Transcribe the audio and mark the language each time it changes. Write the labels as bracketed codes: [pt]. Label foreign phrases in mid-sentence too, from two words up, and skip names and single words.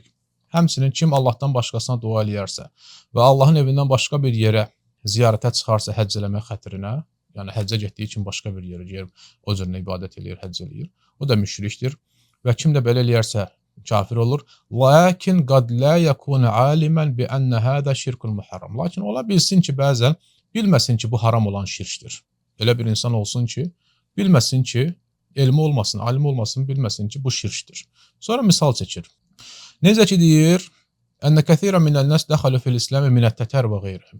[az] Həmçinin kim Allahdan başqasına dua eləyərsə və Allahın evindən başqa bir yerə ziyarətə çıxarsa həcc eləmək xətrinə, yəni həccə getdiyi üçün başqa bir yerə gəlib o cürlə ibadət eləyir, həcc eləyir. O da müşrikdir və kim də belə eləyərsə kafir olur. [ar] لكن قد لا يكون عالماً بأن هذا شرك محرم. [az] Lakin ola bilsin ki, bəzən bilməsin ki, bu haram olan şirkdir. Elə bir insan olsun ki, bilməsin ki, elmi olmasın, alim olmasın, bilməsin ki, bu şirkdir. Sonra misal çəkir. Necə ki deyir, [ar] أن كثيراً من الناس دخلوا في الإسلام من التتر وغيرهم.